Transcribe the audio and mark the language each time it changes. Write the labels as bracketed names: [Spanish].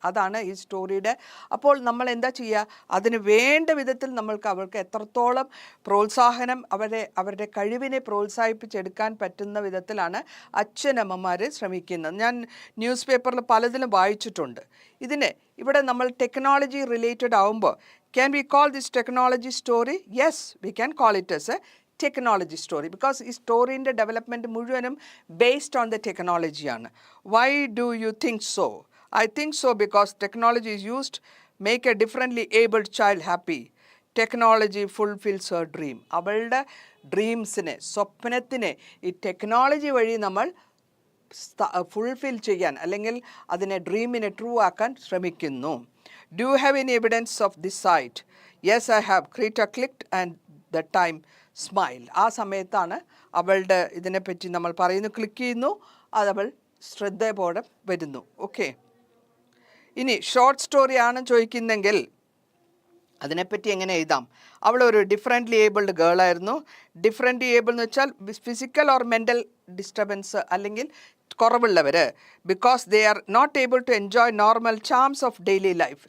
[Malayalam] അതാണ് ഈ സ്റ്റോറിയുടെ. അപ്പോൾ നമ്മൾ എന്താ ചെയ്യുക, അതിന് വേണ്ട വിധത്തിൽ അവർക്ക് എത്രത്തോളം പ്രോത്സാഹനം അവരുടെ കഴിവിനെ പ്രോത്സാഹിപ്പിച്ചെടുക്കാൻ പറ്റുന്ന വിധത്തിലാണ് അച്ഛനമ്മമാർ ശ്രമിക്കുന്നത്. ഞാൻ ന്യൂസ് പേപ്പറിൽ പലതിലും വായിച്ചിട്ടുണ്ട്. ഇവിടെ നമ്മൾ ടെക്നോളജി റിലേറ്റഡ് ആവുമ്പോൾ [English] can we call this technology story? Yes, we can call it as a technology story because [Malayalam] ഈ സ്റ്റോറിൻ്റെ ഡെവലപ്മെൻറ്റ് മുഴുവനും based on the ടെക്നോളജിയാണ്. [English] Why do you think so? I think so because technology is used make a differently abled child happy. Technology fulfils her dream. [Malayalam] അവളുടെ ഡ്രീംസിനെ, സ്വപ്നത്തിനെ ഈ technology വഴി നമ്മൾ fulfil ചെയ്യാൻ അല്ലെങ്കിൽ അതിനെ ഡ്രീമിനെ true ആക്കാൻ ശ്രമിക്കുന്നു. [English] Do you have any evidence of this site? Yes, I have. Greta clicked and the time smiled. [Malayalam] ആ സമയത്താണ് അവളുടെ ഇതിനെപ്പറ്റി നമ്മൾ പറയുന്നു, ക്ലിക്ക് ചെയ്യുന്നു, അതവൾ ശ്രദ്ധയോടെ വരുന്നു. ഓക്കെ, ഇനി ഷോർട്ട് സ്റ്റോറിയാണ് ചോദിക്കുന്നെങ്കിൽ അതിനെപ്പറ്റി എങ്ങനെ എഴുതാം? അവളൊരു ഡിഫറെൻ്റ്ലി ഏബിൾഡ് ഗേൾ ആയിരുന്നു. ഡിഫറെൻ്റ്ലി ഏബിൾ എന്ന് വെച്ചാൽ ഫിസിക്കൽ ഓർ മെൻ്റൽ ഡിസ്റ്റർബൻസ് അല്ലെങ്കിൽ കുറവുള്ളവർ, [English] Because they are not able to enjoy normal charms of daily life.